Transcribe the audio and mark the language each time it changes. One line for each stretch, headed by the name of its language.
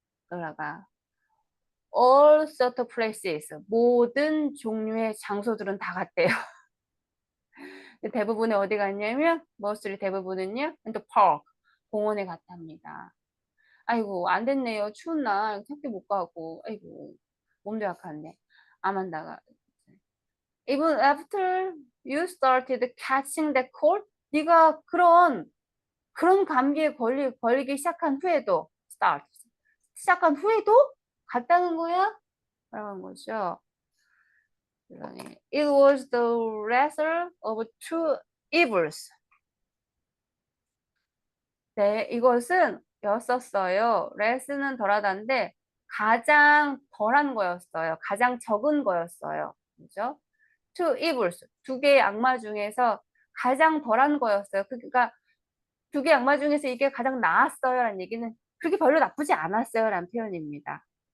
Korean: 로라가
English: all sort of places.
Korean: 모든 종류의 장소들은 다 갔대요. 대부분은 어디 갔냐면, 머스리 대부분은요, the park. 공원에 갔답니다. 아이고, 안 됐네요. 추운 날 학교 못 가고. 아이고, 몸도 약한데. 아만다가
English: even after you started catching that cold,
Korean: 네가 그런 감기에 걸리기 시작한 후에도 시작한 후에도 갔다는 거야? 라는 거죠. 그러니
English: it was the lesser of two evils.
Korean: 네, 이것은 였었어요. 레스는 덜하다인데 가장 덜한 거였어요. 가장 적은 거였어요. 그죠? Two evils, 두 개의 악마 중에서 가장 덜한 거였어요. 그러니까 두 개의 악마 중에서 이게 가장 나았어요 라는 얘기는 그렇게 별로 나쁘지 않았어요 라는 표현입니다.